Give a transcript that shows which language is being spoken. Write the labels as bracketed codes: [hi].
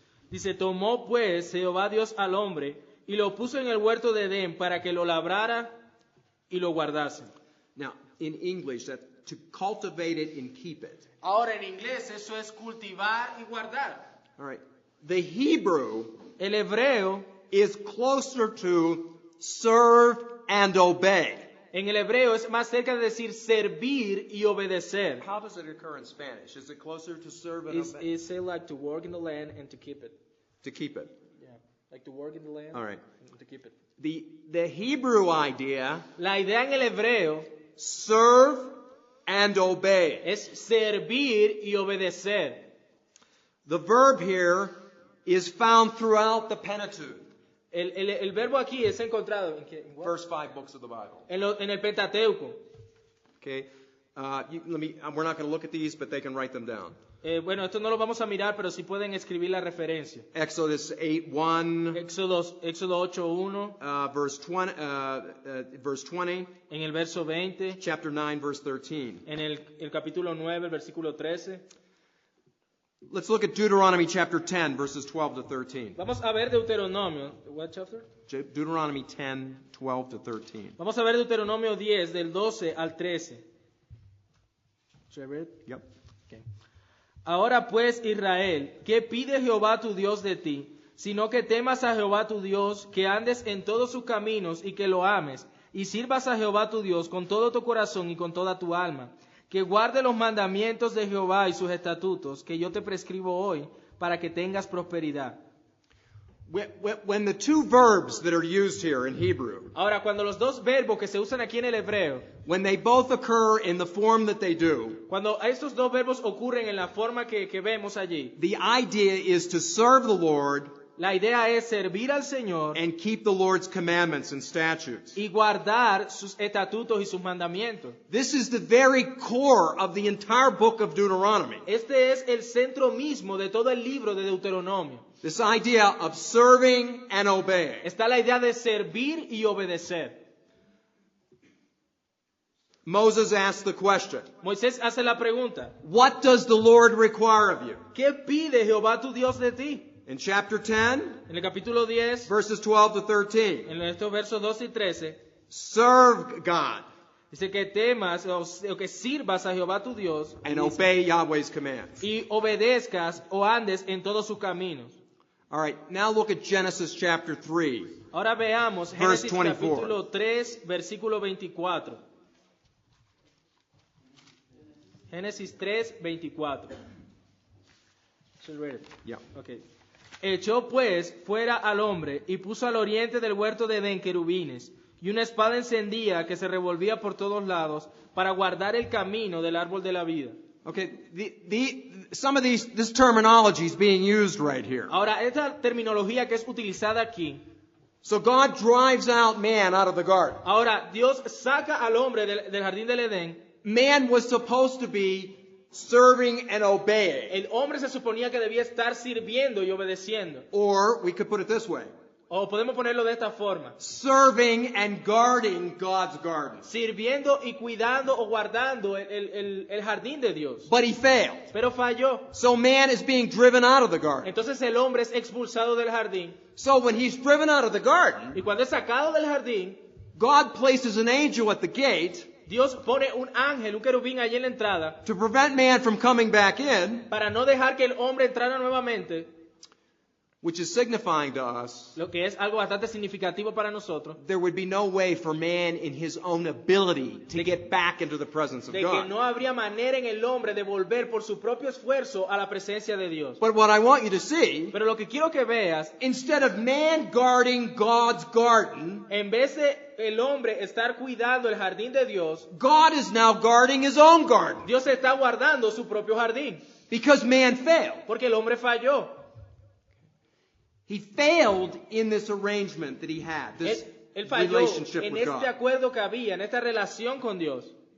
[es] Dice, tomó pues Jehová Dios al hombre y lo puso en el huerto de Edén para que lo labrara y lo guardase. [en] Now, in English, that to cultivate it and keep it. [es] Ahora en inglés eso es cultivar y guardar. [en] All right. The Hebrew [es] El hebreo, [en] is closer to serve and obey. [es] en el hebreo es más cerca de decir servir y obedecer. [en] How does it occur in Spanish? Is it closer to serve and It's, obey? it's say like to work in the land and to keep it. To keep it. Yeah, like to work in the land All right. and to keep it. The Hebrew idea, [es] La idea en el hebreo [en] serve and obey. [es] es servir y obedecer. [en] The verb here is found throughout the Pentateuch, [es] El verbo aquí es encontrado en [en] what? first 5 books of the Bible. [es] En el Pentateuco. [en] Okay, we're not going to look at these, but they can write them down. [es] Bueno, esto no lo vamos a mirar, pero sí pueden escribir la referencia. [en] Exodus 8:1, [es] Éxodo 8:1, [en] verse 20, [es] en el verso 20, [en] chapter 9, verse 13. [es] en el capítulo 9, el versículo 13. [en] Let's look at Deuteronomy chapter 10, verses 12 to 13. [es] Vamos a ver Deuteronomio. [en] What chapter? Deuteronomy 10, 12 to 13. [es] Vamos a ver Deuteronomio 10, del 12 al 13. [en] Should I read it? Yep. Okay. [es] Ahora pues, Israel, ¿qué pide Jehová tu Dios de ti? Sino que temas a Jehová tu Dios, que andes en todos sus caminos y que lo ames, y sirvas a Jehová tu Dios con todo tu corazón y con toda tu alma, que guarde los mandamientos de Jehová y sus estatutos, que yo te prescribo hoy, para que tengas prosperidad. [en] When the two verbs that are used here in Hebrew, [es] Ahora, cuando los dos verbos que se usan aquí en el hebreo, [en] when they both occur in the form that they do, [es] cuando estos dos verbos ocurren en la forma que vemos allí, [en] the idea is to serve the Lord [es] la idea es servir al Señor [en] and keep the Lord's commandments and statutes. [es] y guardar sus estatutos y sus mandamientos. [en] This is the very core of the entire book of Deuteronomy. [es] Este es el centro mismo de todo el libro de Deuteronomio. [en] This idea of serving and obeying. [es] Está la idea de servir y obedecer. [en] Moses asked the question, [es] Moisés hace la pregunta, [en] what does the Lord require of you? [es] ¿qué pide Jehová tu Dios de ti? [en] In chapter 10, [es] En el capítulo 10, [en] verses 12 to 13, [es] en estos versos 12 y 13, [en] serve God [es] dice que temas o que sirvas a Jehová tu Dios [en] and obey Yahweh's commands. [es] y obedezcas o andes en todos sus caminos. [en] All right, now look at Genesis chapter 3. [es] Ahora veamos [en] Verse [es] Génesis [en] 24. [es] capítulo 3, versículo 24. [en] Génesis 3, 24. Should I read it? Yeah. Okay. [es] Echó pues fuera al hombre y puso al oriente del huerto de Edén querubines y una espada encendida que se revolvía por todos lados para guardar el camino del árbol de la vida. [en] Okay, some of this terminology is being used right here. [es] Ahora, esta terminología que es utilizada aquí, [en] So God drives out man out of the garden. [es] ahora Dios saca al hombre del jardín del Edén. [en] Man was supposed to be serving and obeying. [es] El hombre se suponía que debía estar sirviendo y obedeciendo. [en] Or we could put it this way. [es] O podemos ponerlo de esta forma. [en] Serving and guarding God's garden. [es] Sirviendo y cuidando o guardando el jardín de Dios. [en] But he failed. [es] Pero falló. [en] So man is being driven out of the garden. [es] Entonces el hombre es expulsado del jardín. [en] So when he's driven out of the garden, [es] Y cuando es sacado del jardín, [en] God places an angel at the gate [es] Dios pone un ángel, un querubín allí en la entrada, [en] to prevent man from coming back in, [es] para no dejar que el hombre entrara nuevamente, [en] which is signifying to us [es] lo que es algo bastante significativo para nosotros, [en] there would be no way for man in his own ability to get back into the presence of [es] de que [en] God. [es] no habría manera en el hombre de volver por su propio esfuerzo a la presencia de Dios. [en] But what I want you to see, [es] Pero lo que quiero que veas, [en] instead of man guarding God's garden, [es] en vez de el hombre estar cuidando el jardín de Dios, [en] God is now guarding his own garden [es] Dios está guardando su propio jardín, [en] because man failed. [es] porque el hombre falló. [en] He failed in this arrangement that he had, this [es] Él falló [en] relationship [es] en [en] with [es] este [en] God. [es] acuerdo que había, en esta relación con Dios.